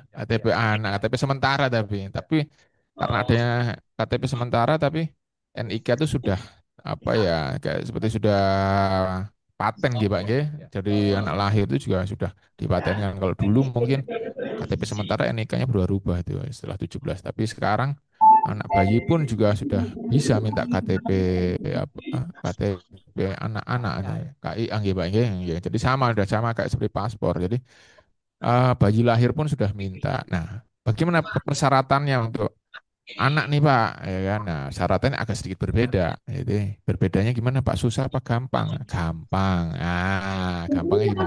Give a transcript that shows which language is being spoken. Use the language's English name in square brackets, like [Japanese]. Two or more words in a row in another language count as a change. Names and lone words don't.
[Indonesian] KTP anak, KTP sementara tapi karena adanya KTP sementara tapi NIK itu sudah apa ya, kayak seperti sudah paten gitu, Pak nggih. Jadi anak lahir itu juga sudah dipatenkan. Kalau dulu mungkin KTP sementara NIK-nya berubah-ubah itu setelah 17. Tapi sekarang anak bayi pun juga sudah bisa minta KTP apa, KTP anak-anak itu, KIA nggih Pak nggih. Nggih. Jadi sama, sudah sama kayak seperti paspor. Jadi bayi lahir pun sudah minta. Nah, bagaimana persyaratannya untuk anak nih Pak, ya kan? Nah, syaratnya agak sedikit berbeda. Jadi berbedanya gimana Pak? Susah apa gampang? Gampang. Gampangnya gimana?